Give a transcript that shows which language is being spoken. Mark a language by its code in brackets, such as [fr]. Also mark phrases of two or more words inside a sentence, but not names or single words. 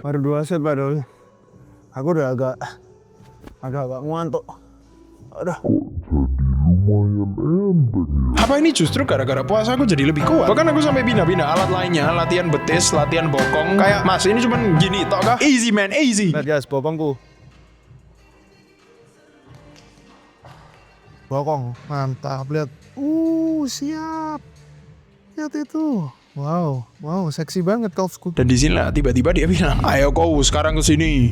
[id] Baru 2 set padahal. Aku udah agak ngantuk. Aduh. Apa ini justru gara-gara puasa aku jadi lebih kuat? Bahkan aku sampai pindah-pindah alat lainnya, latihan betis, latihan bokong. Kayak Mas ini cuman gini tok kah? [en] Easy man, easy. [id] Lihat guys, bokongku. Bokong, mantap, lihat. Siap. Lihat itu. Wow, seksi banget kalfsku. Dan di sini lah tiba-tiba dia bilang, ayo kau sekarang ke sini.